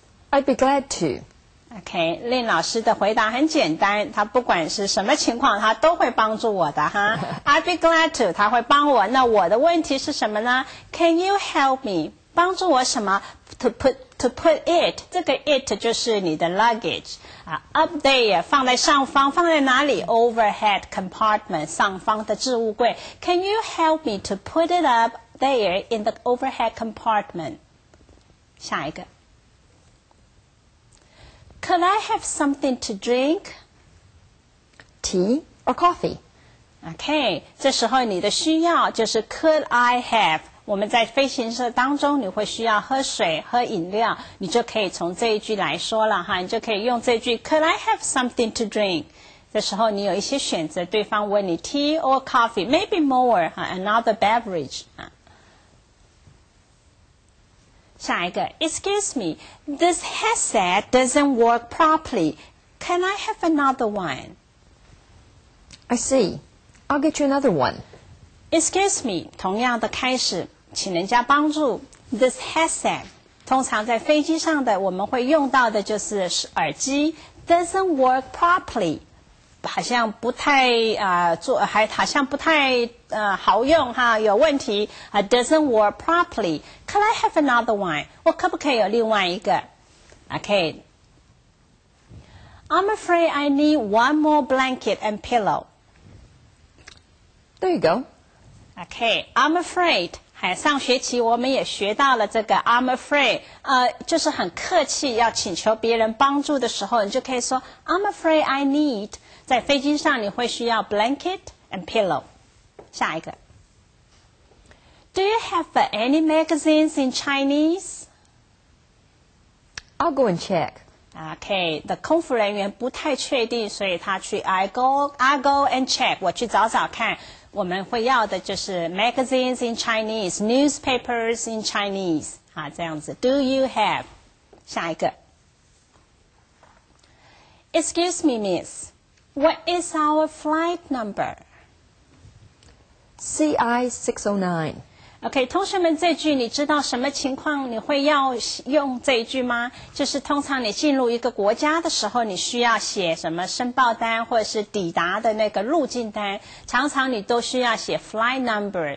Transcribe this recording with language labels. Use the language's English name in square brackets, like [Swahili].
[English] I'd be glad to. [Chinese] OK， 令老师的回答很简单，他不管是什么情况，他都会帮助我的哈。 [English] I'd be glad to， [Chinese] 他会帮我。那我的问题是什么呢 ？ [English] Can you help me？ [Chinese] 帮助我什么 ？ [English] To put it， [Chinese] 这个 it 就是你的 luggage [English] up there [Chinese] 放在上方，放在哪里 ？ [English] Overhead compartment [Chinese] 上方的置物柜。 [English] Can you help me to put it up there in the overhead compartment？ [Chinese] 下一个。 [English] Could I have something to drink? Tea or coffee? [Chinese] OK， 这时候你的需要就是 [English] Could I have？ [Chinese] 我们在飞行社当中，你会需要喝水、喝饮料，你就可以从这一句来说了哈，你就可以用这句 [English] Could I have something to drink？ [Chinese] 这时候你有一些选择，对方问你 [English] tea or coffee, maybe more another beverage [Chinese] 下一个 [English] Excuse me, this headset doesn't work properly. Can I have another one? I see. I'll get you another one. Excuse me, [Chinese] 同样的开始，请人家帮助。 [English] This headset, [Chinese] 通常在飞机上的我们会用到的就是耳机 [English] doesn't work properly. [Chinese] 好像不太好像不太好用哈，有问题 [English] doesn't work properly. Could I have another one? [Chinese] 我可不可以有另外一个 ？Okay. [English] I'm afraid I need one more blanket and pillow. There you go. Okay. I'm afraid. [Chinese] 上学期我们也学到了这个 [English] I'm afraid， [Chinese] 就是很客气要请求别人帮助的时候，你就可以说 [English] I'm afraid I need。 [Chinese] 在飞机上你会需要 [English] blanket and pillow。 [Chinese] 下一个 [English] Do you have any magazines in Chinese? I'll go and check. [Chinese] OK， 的空服人员不太确定，所以他去 [English] I go and check， [Chinese] 我去找找看。我们会要的就是 [English] magazines in Chinese, newspapers in Chinese [Chinese] 这样子。 [English] Do you have？ [Chinese] 下一个 [English] Excuse me, miss. What is our flight number? CI 609. [Chinese] OK， 同学们，这句你知道什么情况你会要用这一句吗？就是通常你进入一个国家的时候，你需要写什么申报单或者是抵达的那个入境单，常常你都需要写 flight number。